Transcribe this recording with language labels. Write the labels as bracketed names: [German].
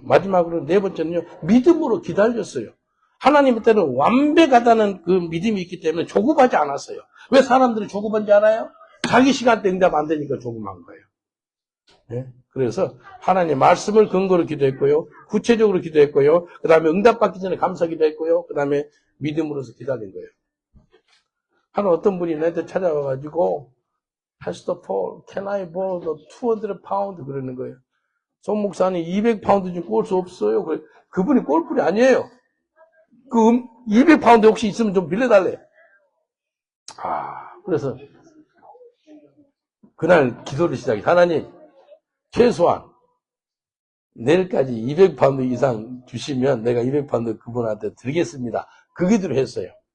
[Korean] 마지막으로 네 번째는요, 믿음으로 기다렸어요. 하나님 때는 완벽하다는 그 믿음이 있기 때문에 조급하지 않았어요. 왜 사람들이 조급한지 알아요? 자기 시간 때 응답 안 되니까 조급한 거예요. 네? 그래서 하나님의 말씀을 근거로 기도했고요. 구체적으로 기도했고요. 그 다음에 응답받기 전에 감사 기도했고요. 그 다음에 믿음으로서 기다린 거예요. 하나 어떤 분이 나한테 찾아와가지고 [English] Pastor Paul, can I borrow the 200 pound? [Korean] 그러는 거예요. 송 목사님 200파운드 좀 꼴 수 없어요. 그분이 꼴뿔이 아니에요. 그 200파운드 혹시 있으면 좀 빌려달래. 그래서 그날 기도를 시작해. 하나님, 최소한 내일까지 200파운드 이상 주시면 내가 200파운드 그분한테 드리겠습니다. 그 기도를 했어요.